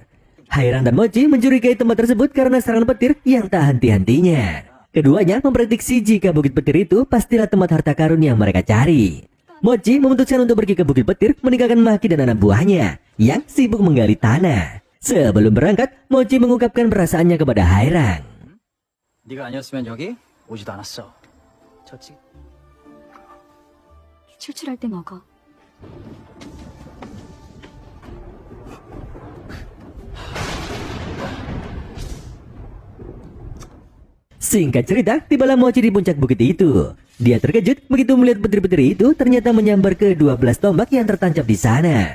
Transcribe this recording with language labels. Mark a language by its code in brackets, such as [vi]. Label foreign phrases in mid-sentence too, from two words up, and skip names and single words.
[id] Hairang dan Mochi mencurigai tempat tersebut karena serangan petir yang tak henti-hentinya. Keduanya memprediksi jika Bukit Petir itu pastilah tempat harta karun yang mereka cari. Mochi memutuskan untuk pergi ke Bukit Petir meninggalkan Maki dan anak buahnya yang sibuk menggali tanah. Sebelum berangkat, Mochi mengungkapkan perasaannya kepada Hairang. [ko] 네가 아니었으면 여기 오지도 않았어. 졌지? 출출할 때 먹어. [id] Singkat cerita, tibalah Mochi di puncak bukit itu. Dia terkejut begitu melihat petir-petir itu ternyata menyambar ke 12 tombak yang tertancap di sana.